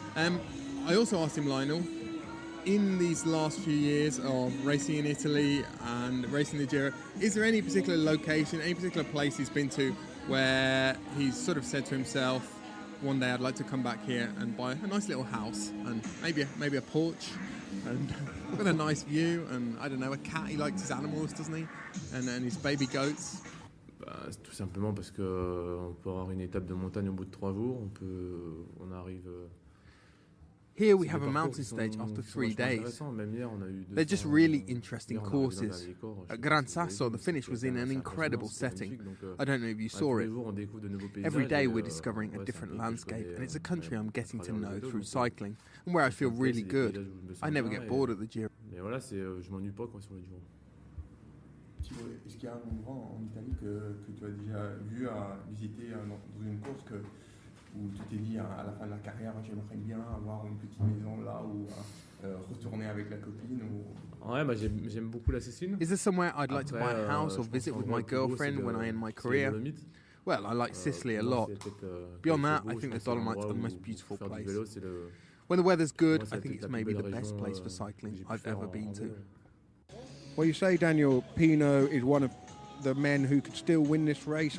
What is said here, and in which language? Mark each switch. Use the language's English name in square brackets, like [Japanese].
[English] I also asked him, Lionel, in these last few years of racing in Italy and racing the Giro, is there any particular location, any particular place he's been to where he's sort of said to himself, one day I'd like to come back here and buy a nice little house and maybe a porch and with a nice view and, I don't know, a cat, he likes his animals, doesn't he? And his baby goats. [French] C'est tout simplement parce que on peut avoir une étape de montagne au bout de 3 jours, on arrive... [English] Here we have a mountain stage after 3 days. They're just really interesting courses. At Gran Sasso, the finish was in an incredible setting. I don't know if you saw it. Every day we're discovering a different landscape, and it's a country I'm getting to know through cycling, and where I feel really good. I never get bored at the Giro. [French] Je m'ennuie pas sur le Giro. Est-ce qu'il y a un endroit en Italie que tu as déjà vu à visiter dans une course où tu t'es dit à la fin de la carrière, j'aimerais bien avoir une petite maison là ou retourner avec la copine ou... Ouais, bah j'aime beaucoup la Sicile. [English] Is there somewhere I'd like to buy a house or visit with my girlfriend when I end my career? Well, I like Sicily a lot. Beyond that, I think the Dolomites are the most beautiful place. When the weather's good, I think it's maybe the best place for cycling I've ever been to. Well, you say, Daniel, Pinot is one of the men who could still win this race.